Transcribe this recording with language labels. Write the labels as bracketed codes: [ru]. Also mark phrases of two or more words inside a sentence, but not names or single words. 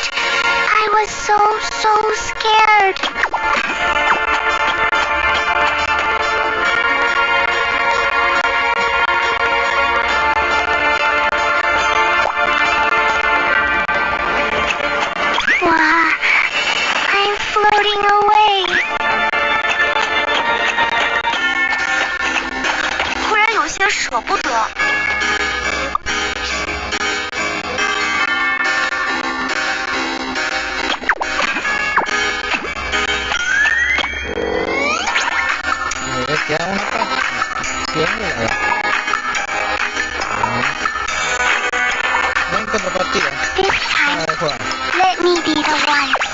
[en] I was so scared. Wow, I'm floating away. [zh] 突然有些舍不得。 [es] Queda una parte. Tiene Ven con la partida. [en] This time, [es] Para jugar. [en] let me be the one.